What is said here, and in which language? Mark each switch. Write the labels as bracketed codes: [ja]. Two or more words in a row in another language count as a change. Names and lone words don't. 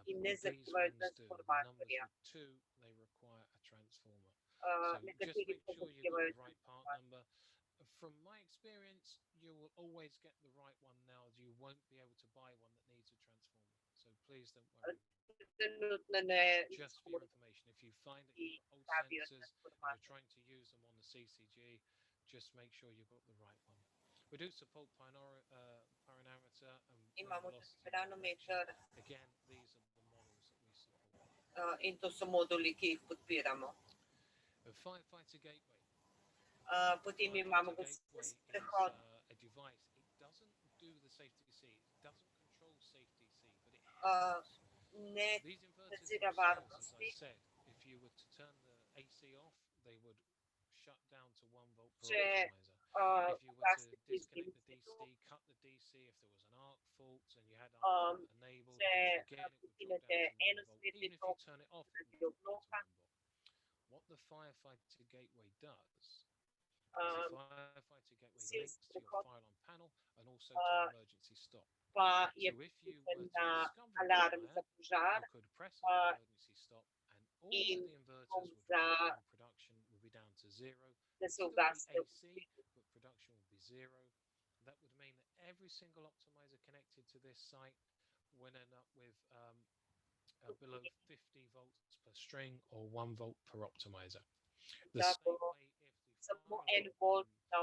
[sl] in ne [en] these ones [sl] zahtevajo [en] do. The numbers [sl] transformatorja. [en] with 2, they require a transformer. So just [sl] Nekateri [en] make [sl] pa [en] sure you've got [sl] zahtevajo [en] the right part number. From my experience, you will always get the right one now. You won't be able to buy one that needs a transformer. So please don't worry. [sl] Trenutno ne [en] Just for your information, if you find that you've got old [sl] rabijo [en] sensors and you're [sl] transformatorja. [en] trying to use them on the CCG, just make sure you've got the right one. We do support pyranometer and [sl] Imamo tudi [en] velocity [sl] piranometer [en] direction. Again, these are the models that we support. [sl] in to so moduli, ki jih podpiramo. [en] A firefighter gateway. [sl] Potem [en] Firefighter [sl] imamo [en] gateway is [sl] prehod. [en] a device. It doesn't do the safety C. It doesn't control safety C, but it helps. [sl] Ne [en] These inverters [sl] nadzira [en] themselves, as I [sl] varnosti. [en] said, if you were to turn the AC off, they would shut down to 1 volt per [sl] Če [en] optimizer. If you were to [sl] ugasnite [en] disconnect the [sl] izgince tu, [en] DC, cut the DC, if there was an arc defaults and you had Um, ultimate enabled, [sl] če [en] again, it would drop [sl] prekinete [en] down to 1 volt. [sl] enosmerni [en] Even if you [sl] tok, [en] turn it off, it [sl] zaradi [en] will drop down to [sl] obloka. [en] 1 volt. What the Firefighter Gateway does is Um, the Firefighter Gateway [sl] Gasilski [en] links to your [sl] prehod [en] fire alarm panel and also to an emergency stop. [sl] pa je [en] So if you [sl] priključen [en] were to [sl] na [en] discover a [sl] alarm za [en] fire, [sl] požar [en] you could press on the uh, emergency stop and all [sl] in [en] of the inverters [sl] bom [en] would [sl] za, [en] run and production would be down to zero. [sl] da [en] It'd [sl] se [en] still be [sl] ugasne [en] AC, [sl] vsi. [en] but production would be zero. That would mean that every single optimizer connected to this site would end up with below 50 volts per string or 1 volt per optimizer. The [sl] Da [en] same [sl] bo [en] way if the [sl] samo [en] fire [sl] en [en] alarm [sl] volt na